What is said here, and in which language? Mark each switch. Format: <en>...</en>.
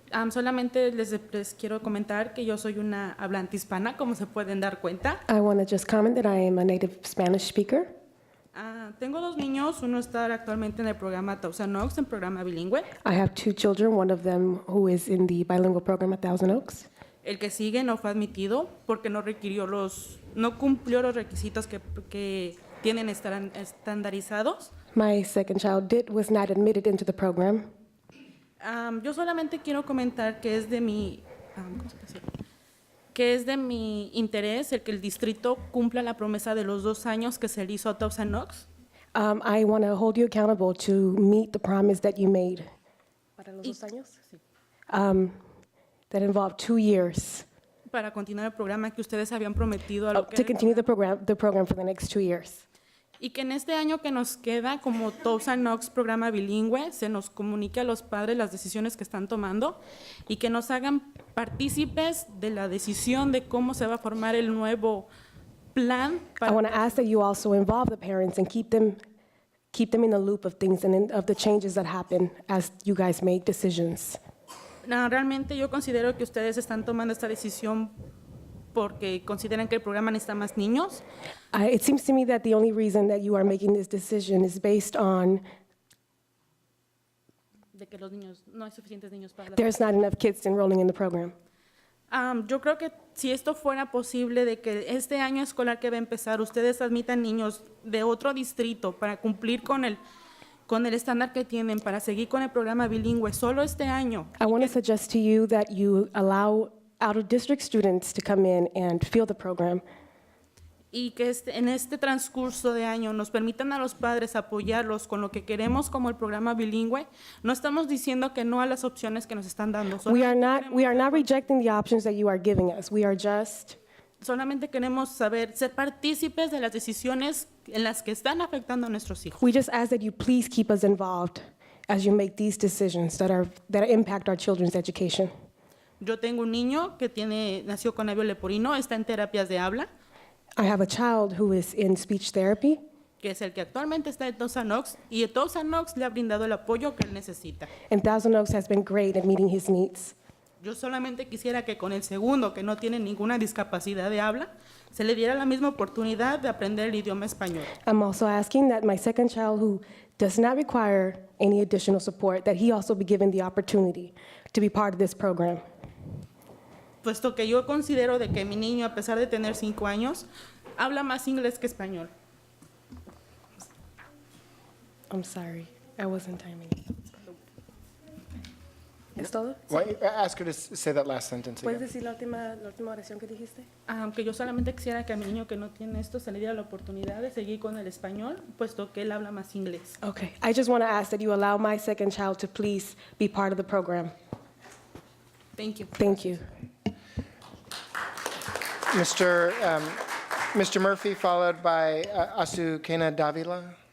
<es>Solamente les quiero comentar que yo soy una hablante hispana, como se pueden dar cuenta.</es> <en>I want to just comment that I am a native Spanish speaker.</en> <es>Tengo 2 niños, uno está actualmente en el programa Thousand Oaks, en programa bilingüe.</es> <en>I have 2 children, one of them who is in the bilingual program at Thousand Oaks.</en> <es>El que sigue no fue admitido porque no cumplió los requisitos que tienen estandarizados.</es> <en>My second child was not admitted into the program.</en> <es>Yo solamente quiero comentar que es de mi interés el que el distrito cumpla la promesa de los 2 años que se le hizo a Thousand Oaks.</es> <en>I want to hold you accountable to meet the promise that you made.</en> <es>¿Para los 2 años? Sí.</es> <en>That involved 2 years.</en> <es>Para continuar el programa que ustedes habían prometido a lo que</es> <en>to continue the program for the next 2 years.</en> <es>Y que en este año que nos queda, como Tosa Knox programa bilingüe, se nos comunique a los padres las decisiones que están tomando y que nos hagan partícipes de la decisión de cómo se va a formar el nuevo plan.</es> <en>I want to ask that you also involve the parents and keep them in the loop of things and of the changes that happen as you guys make decisions.</en> <es>No, realmente yo considero que ustedes están tomando esta decisión porque consideran que el programa necesita más niños.</es> <en>It seems to me that the only reason that you are making this decision is based on</en> <es>De que los niños, no hay suficientes niños para la...</es> <en>there's not enough kids enrolling in the program.</en> <es>Yo creo que si esto fuera posible, de que este año escolar que va a empezar, ustedes admitan niños de otro distrito para cumplir con el estándar que tienen, para seguir con el programa bilingüe, solo este año.</es> <en>I want to suggest to you that you allow out-of-district students to come in and fill the program,</en> <es>Y que en este transcurso de año nos permitan a los padres apoyarlos con lo que queremos como el programa bilingüe. No estamos diciendo que no a las opciones que nos están dando.</es> <en>we are not rejecting the options that you are giving us. We are just</en> <es>Solamente queremos ser partícipes de las decisiones en las que están afectando a nuestros hijos.</es> <en>We just ask that you please keep us involved as you make these decisions that impact our children's education.</en> <es>Yo tengo un niño que nació con labio leporino, está en terapias de habla,</es> <en>I have a child who is in speech therapy,</en> <es>que es el que actualmente está en Tosa Knox, y Tosa Knox le ha brindado el apoyo que él necesita.</es> <en>and Thousand Oaks has been great at meeting his needs.</en> <es>Yo solamente quisiera que con el segundo, que no tiene ninguna discapacidad de habla, se le diera la misma oportunidad de aprender el idioma español.</es> <en>I'm also asking that my second child, who does not require any additional support, that he also be given the opportunity to be part of this program.</en> <es>Puesto que yo considero de que mi niño, a pesar de tener 5 años, habla más inglés que español.</es> <en>I'm sorry, I wasn't timing.</en> <es>¿Es todo?</es> <en>Why don't you ask her to say that last sentence</en> <es>¿Puedes</es> <en>again?</en> <es>decir la última oración que dijiste? Aunque yo solamente quisiera que a mi niño que no tiene esto se le diera la oportunidad de seguir con el español, puesto que él habla más inglés.</es> <en>Okay, I just want to ask that you allow my second child to please be part of the program. Thank you. Thank you. Mr. Murphy, followed by Azucena Davila.</en>